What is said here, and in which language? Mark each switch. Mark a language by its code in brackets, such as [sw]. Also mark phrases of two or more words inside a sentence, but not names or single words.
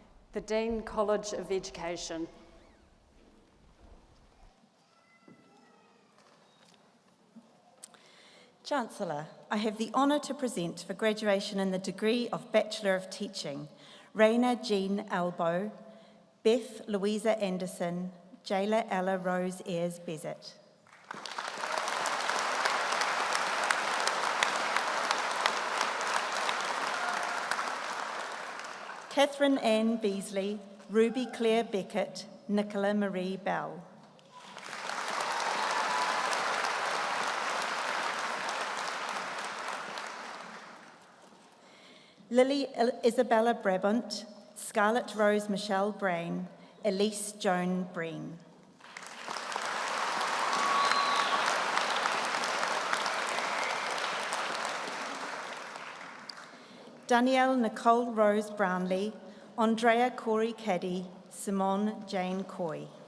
[en] the Dean College of Education. Chancellor, I have the honour to present for graduation in the degree of Bachelor of Teaching, Raina Jean Albo, Beth Louisa Anderson, Jayla Ella Rose Ayres Bezet. Catherine Ann Beasley, Ruby Claire Beckett, Nicola Marie Bell. Lily Isabella Brabant, Scarlett Rose Michelle Brain, Elise Joan Breen. Danielle Nicole Rose Brownlee, Andrea Corey Caddy, Simone Jane Coy.